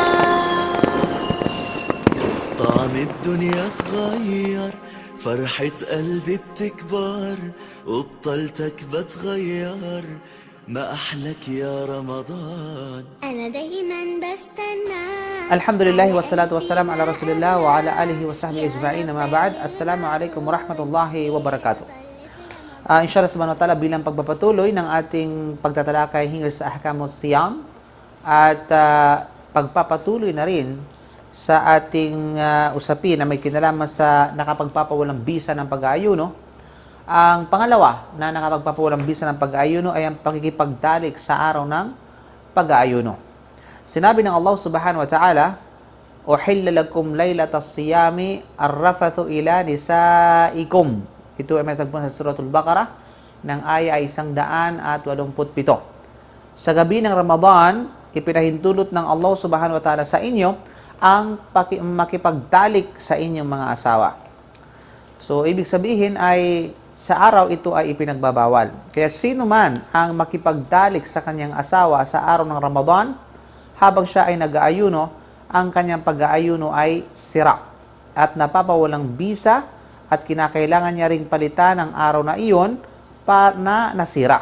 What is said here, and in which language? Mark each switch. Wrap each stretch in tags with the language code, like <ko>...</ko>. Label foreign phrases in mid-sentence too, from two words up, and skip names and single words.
<ar>طعم الدنيا اتغير، فرحة قلبي بتكبر، وبطلتك بتغير، ما أحلك يا رمضان. أنا دايما بستنى. الحمد لله والصلاة والسلام على رسول الله وعلى آله وصحبه أجمعين أما بعد. السلام عليكم ورحمة الله وبركاته. إن شاء الله سبحانه وتعالى,</ar> <tl>bilang pagpapatuloy ng ating pagtatalakay hinggil sa</tl> <ar>أحكام الصيام</ar> <tl>at pagpapatuloy na rin sa ating usapin na may kinalaman sa nakapagpapawalang-bisa ng pag-aayuno. Ang pangalawa na nakapagpapawalang-bisa ng pag-aayuno ay ang pakikipagtalik sa araw ng pag-aayuno. Sinabi ng Allah</tl> <ar>سبحانه وتعالى, "أحل لكم ليلة الصيام الرفث إلى نسائكم."</ar> <tl>Ito ay matagpuan sa Suratul Baqarah ng aya ay 187. Sa gabi ng Ramadan, ipinahintulot ng Allah</tl> <ar>سبحانه وتعالى</ar> <tl>sa inyo ang makipagtalik sa inyong mga asawa. So, ibig sabihin ay sa araw ito ay ipinagbabawal. Kaya sino man ang makipagtalik sa kanyang asawa sa araw ng Ramadan, habang siya ay nag-aayuno, ang kanyang pag-aayuno ay sira at napapawalang bisa at kinakailangan niya ring palitan ang araw na iyon na nasira.</tl>